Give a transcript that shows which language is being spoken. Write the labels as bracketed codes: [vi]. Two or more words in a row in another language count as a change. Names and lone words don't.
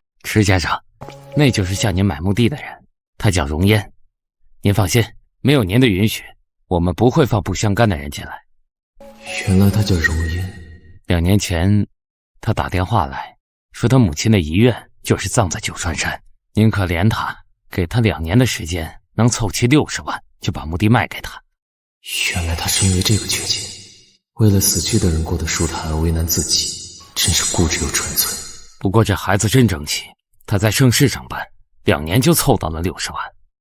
[zh] 池先生，那就是向您买墓地的人，他叫荣烟。您放心，没有您的允许，我们不会放不相干的人进来。原来他叫荣烟。 2年前，他打電話來說他母親的遺願就是葬在九川山，您可憐他，給他2年的時間，能湊齊60萬，就把墓地賣給他。原來他是因為這個決定，為了死去的人過得舒坦而為難自己，真是固執又純粹。不過這孩子真爭氣，他在盛世上班，2年就湊到了60萬。